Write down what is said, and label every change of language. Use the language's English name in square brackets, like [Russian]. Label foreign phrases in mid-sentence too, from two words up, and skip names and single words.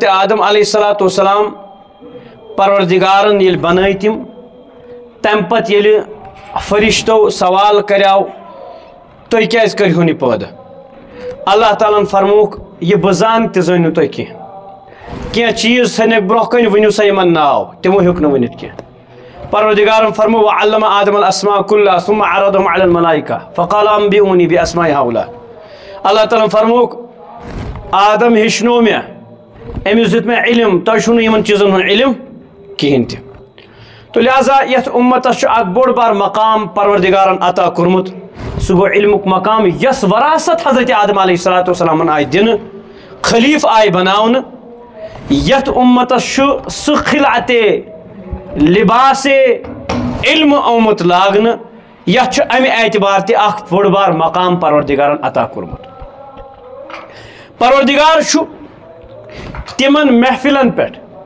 [Kashmiri] آدم [Arabic] علیہ الصلوۃ والسلام [Kashmiri] پروردگارن ییٚلہِ بنٲے تِم تمہِ پتہٕ ییٚلہِ فرشتو سوال کریو تُہۍ کیٛازِ کٔرہون یہِ پٲدٕ اللہ تعالیٰ ہن فرمووُکھ یہِ بہٕ زانہٕ تہِ زٲنِو تُہۍ کینٛہہ چیٖز تھٲینکھ برونٛہہ کَنہِ ؤنِو سا یِمن ناو تِمو ہیوٚک نہٕ ؤنِتھ کینٛہہ پروردگارن فرموو [Arabic] وعلم آدم الاسماء كلها ثم عرضهم على الملائكة فقال انبئوني باسماء [Kashmiri] هؤلاء اللہ تعالیٰ ہن فرمووُکھ آدم ہیٚچھنو مےٚ أمِس دیُت مےٚ علم تۄہہِ چھُو نہٕ یِمن چیٖزن ہُنٛد علم کِہیٖنۍ تہِ تو لہذا یتھ امتس چھُ اکھ بوٚڑ بار مقام پروردگارن عطا کوٚرمُت سُہ گوٚو علمُک مقام یس وراثت حضرت آدم [Arabic] علیہ الصلوۃ والسلامن [Kashmiri] آیہِ دِنہٕ خلیٖف آیہِ بناونہٕ یتھ امتس چھُ سُہ خلعتے لباسے علم آمُت لاگنہٕ یتھ چھُ امہِ اعتبار تہِ اکھ بوٚڑ بار مقام پروردگارن عطا کوٚرمُت پروردگار چھُ تِمن محفلن پٮ۪ٹھ